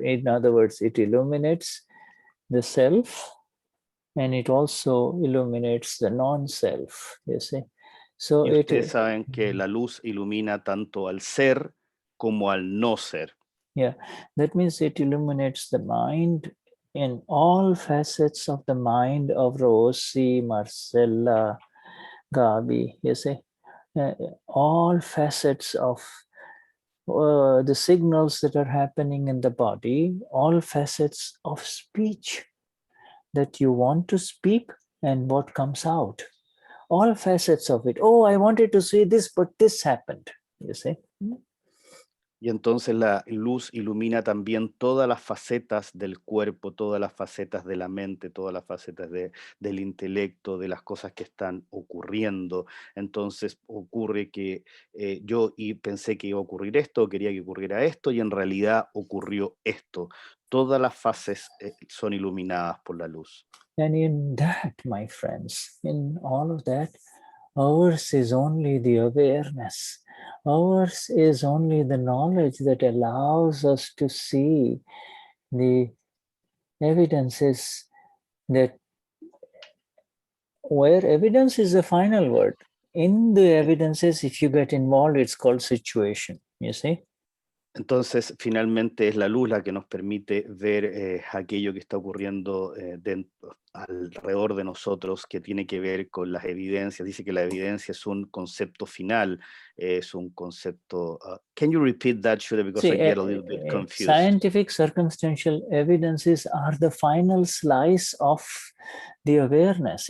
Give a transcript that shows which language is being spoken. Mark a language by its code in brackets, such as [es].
[en] In other words, it illuminates the self and it also illuminates the non-self, you see. So [es] Y ustedes saben que la luz ilumina tanto al ser como al no ser. [en] Yeah, that means it illuminates the mind in all facets of the mind of Rosie, Marcella, Gabi, you see. All facets of the signals that are happening in the body, all facets of speech that you want to speak and what comes out. All facets of it. Oh, I wanted to say this, but this happened, you see. [es] Y entonces la luz ilumina también todas las facetas del cuerpo, todas las facetas de la mente, todas las facetas del intelecto, de las cosas que están ocurriendo. Entonces ocurre que yo pensé que iba a ocurrir esto, quería que ocurriera esto, y en realidad ocurrió esto. Todas las fases son iluminadas por la luz. [en] And in that, my friends, in all of that, ours is only the awareness. Ours is only the knowledge that allows us to see the evidences that, where evidence is the final word. In the evidences, if you get involved, it's called situation, you see. [es] Entonces, finalmente es la luz la que nos permite ver aquello que está ocurriendo alrededor de nosotros, que tiene que ver con las evidencias. Dice que la evidencia es un concepto final, es un concepto... [en] can you repeat that, Shuddha, because I get a little bit confused. Scientific circumstantial evidences are the final slice of the awareness.